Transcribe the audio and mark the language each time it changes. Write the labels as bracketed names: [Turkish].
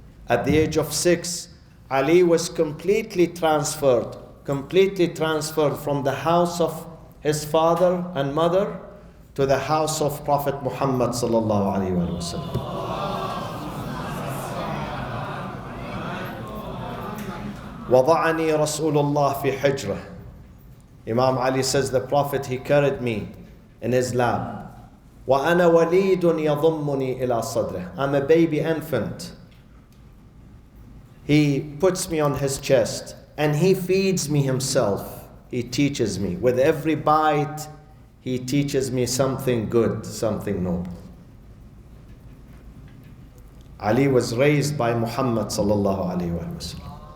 [English] At the age of 6, Ali was completely transferred from the house of his father and mother to the house of Prophet Muhammad sallallahu alaihi wasallam. [Arabic] وضعني رسول الله في حجره. [English] Imam Ali says the Prophet, he carried me in his lap. [Arabic] وأنا وليد يضمني إلى صدره. [English] I'm a baby infant. He puts me on his chest and he feeds me himself. He teaches me. With every bite, he teaches me something good, something noble. Ali was raised by Muhammad sallallahu alayhi wa sallam.